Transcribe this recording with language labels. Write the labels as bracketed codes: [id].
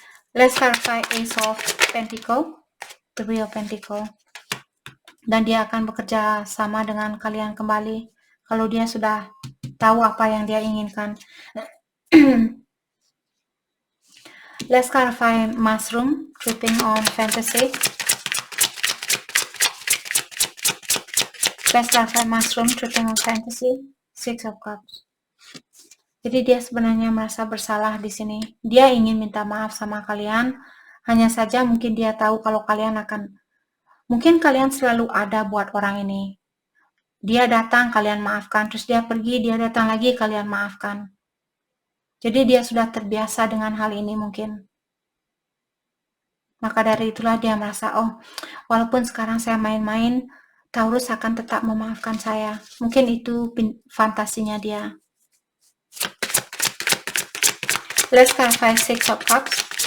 [en] Let's clarify Ace of Pentacle, the Real Pentacle. [id] Dan dia akan bekerja sama dengan kalian kembali kalau dia sudah tahu apa yang dia inginkan. [en] Let's clarify Mushroom, tripping on fantasy. Let's clarify Mushroom, tripping on fantasy, Six of Cups. [id] Jadi dia sebenarnya merasa bersalah di sini. Dia ingin minta maaf sama kalian, hanya saja mungkin dia tahu kalau kalian mungkin kalian selalu ada buat orang ini. Dia datang, kalian maafkan, terus dia pergi, dia datang lagi, kalian maafkan. Jadi dia sudah terbiasa dengan hal ini mungkin. Maka dari itulah dia merasa, oh, walaupun sekarang saya main-main, Taurus akan tetap memaafkan saya. Mungkin itu fantasinya dia. [en] Let's clarify Six of Cups.